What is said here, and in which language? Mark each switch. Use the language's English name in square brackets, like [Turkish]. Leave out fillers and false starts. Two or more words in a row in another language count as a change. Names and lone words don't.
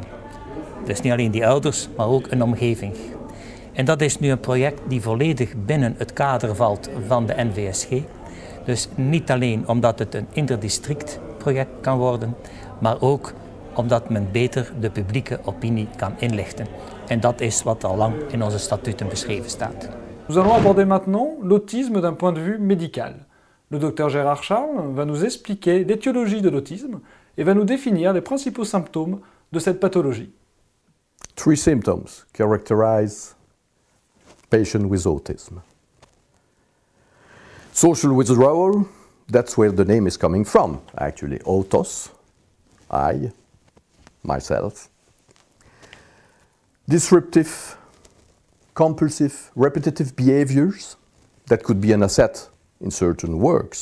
[Dutch] Dus niet alleen die ouders, maar ook een omgeving. En dat is nu een project die volledig binnen het kader valt van de NVSG. Dus niet alleen omdat het een interdistrict project kan worden, maar ook omdat men beter de publieke opinie kan inlichten. En dat is wat al lang in onze statuten beschreven staat. [French] Nous allons aborder maintenant l'autisme d'un point de vue médical. Le docteur Gérard Charles va nous expliquer l'étiologie de l'autisme et va nous définir les principaux symptômes de cette pathologie. [English] 3 symptoms characterize patients with autism. Social withdrawal, that's where the name is coming from, actually. Autos, I, myself. Disruptive, compulsive, repetitive behaviors, that could be an asset in certain works.